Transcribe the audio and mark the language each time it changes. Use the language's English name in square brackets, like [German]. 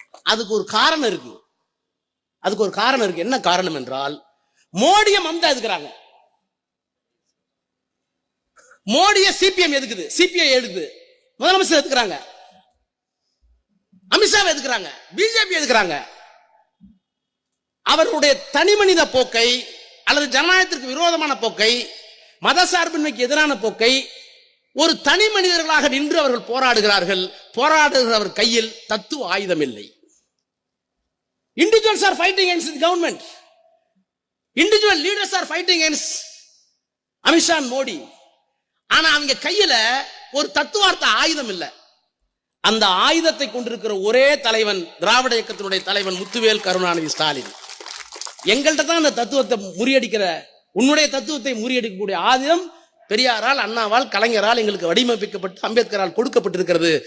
[Tamil] அதுக்கு ஒரு காரணம் இருக்கு. என்ன காரணம் என்றால், மோடியை மம்தா எதுக்குறாங்க, மோடியை சிபிஎம் எதுக்குது, சிபிஐ எடுக்குது, முதலமைச்சர் எதுக்குறாங்க, அமித்ஷாவை எதுக்குறாங்க, பிஜேபி எதுக்குறாங்க. அவருடைய தனி மனித போக்கை அல்லது ஜனநாயகத்திற்கு விரோதமான போக்கை, மதசார்பின்மைக்கு எதிரான போக்கை ஒரு தனி மனிதர்களாக நின்று அவர்கள் போராடுகிறார்கள். போராடுகிறவர் கையில் தத்துவ ஆயுதம் இல்லை. [English] Individuals are fighting against the government. Individual leaders are fighting against Amit Shah and Modi. [Tamil] ஆனா அவங்க கையில ஒரு தத்துவார்த்த ஆயுதம் இல்லை. அந்த ஆயுதத்தை கொண்டிருக்கிற ஒரே தலைவன் திராவிட இயக்கத்தினுடைய தலைவன் முத்துவேல் கருணாநிதி ஸ்டாலின். எங்கள்கிட்ட தான் அந்த தத்துவத்தை முறியடிக்கிற, உன்னுடைய தத்துவத்தை முறியடிக்கக்கூடிய ஆயுதம் பெரியாரால், அண்ணாவால், கலைஞரால் எங்களுக்கு வடிவமைக்கப்பட்டு அம்பேத்கரால் கொடுக்கப்பட்டிருக்கிறது.